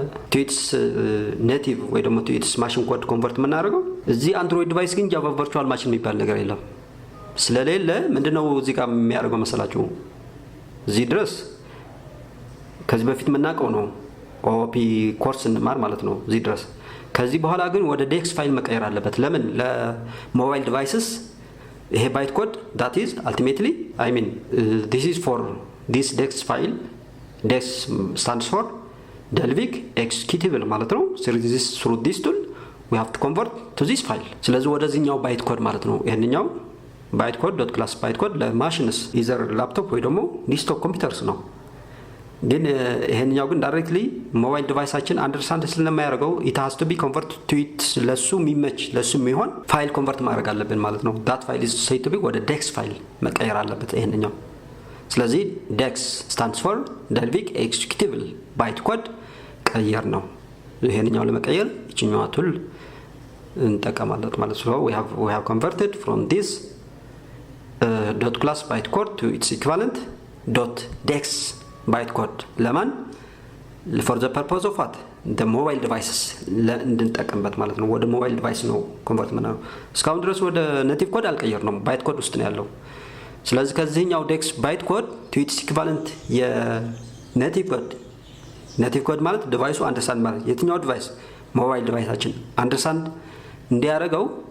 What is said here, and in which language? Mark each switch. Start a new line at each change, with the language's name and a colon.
Amharic: to its native ወይ ደግሞ to its ማሽን ኮድ ኮንቨርት የምናደርገው። እዚህ አንድሮይድ ዲቫይስ ግን ጃቫ ቨርቹዋል ማሽን የሚባል ነገር የለም። ስለሌለ ምንድነው እዚህ ጋር የሚያደርገው መሰላችሁ? እዚህ ድረስ ከዚህ በፊት የምናውቀው ነው ኦፒ ኮርስ እንማር ማለት ነው እዚህ ድረስ። ከዚህ በኋላ ግን ወደ ዴክስ ፋይል መቀየር አለበት። ለምን? ለሞባይል ዲቫይስስ ይሄ ባይት ኮድ
English: that is ultimately I mean this is for this dex file dex stands for Dalvik executable ማለት ነው። through this tool we have to convert to this file።
Amharic: ስለዚህ ወደዚህኛው ባይት ኮድ ማለት ነው ይሄንኛው ባይት ኮድ ዶት ክላስ ባይት ኮድ ለማሽንስ ኢዘር ላፕቶፕ ወይ ደግሞ ዲስክቶፕ ኮምፒውተርስ ነው። ግን ይሄንኛው ግን ዳይሬክትሊ ሞባይል ዲቫይሳችን አንደርስታንድ ስለማያደርገው
English: it has to be converted to it
Amharic: ለሱ የሚመች ለሱ የሚሆን ፋይል ኮንቨርት ማድረግ አለብን ማለት ነው።
English: that file is said to be
Amharic: ወደ dex ፋይል መቀየር አለበት ይሄንኛው። ስለዚህ dex stands for Dalvik executable bytecode ቀየር ነው። ይሄንኛው ለመቀየር እቺኛዋ ቱል እንጠቀማለን ማለት ነው።
English: we have converted from this dot class bytecode to its equivalent dot dex bytecode
Amharic: ለማን?
English: for the purpose of what?
Amharic: ሞባይል ዲቫይስስ እንድንጠቀምበት ማለት ነው። ወደ ሞባይል ዲቫይስ ነው ኮንቨርት ምናምን። እስካሁን ድረስ ወደ ኔቲቭ ኮድ አልቀየርነውም፣ ባይት ኮድ ውስጥ ነው ያለው። ስለዚህ ከዚህኛው ዴክስ ባይት ኮድ ቱ ኢኩቫለንት የኔቲቭ ኮድ ማለት ዲቫይሱ አንደርስታንድ ማለት የትኛው ዲቫይስ ሞባይል ዲቫይሳችን አንደርስታንድ እንዲያደርገው